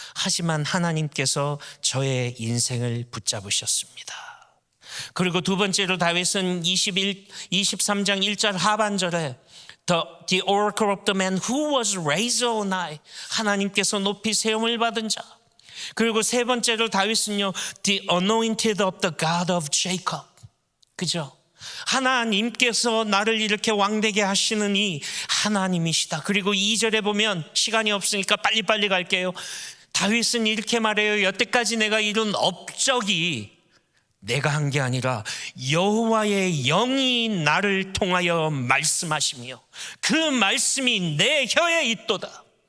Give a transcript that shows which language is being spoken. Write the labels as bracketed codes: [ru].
[ko] 하지만 하나님께서 저의 인생을 붙잡으셨습니다. 그리고 두 번째로 다윗은 23장 1절 하반절에 [en] The oracle of the man who was raised on high, [ko] 하나님께서 높이 세움을 받은 자. 그리고 세 번째로 다윗은요, [en] The anointed of the God of Jacob. [ko] 그죠? 하나님께서 나를 이렇게 왕되게 하시는 이 하나님이시다. 그리고 2절에 보면, 시간이 없으니까 빨리빨리 갈게요. 다윗은 이렇게 말해요. 여태까지 내가 이룬 업적이 내가 한 게 아니라 여호와의 영이 나를 통하여 말씀하시며 그 말씀이 내 혀에 있도다.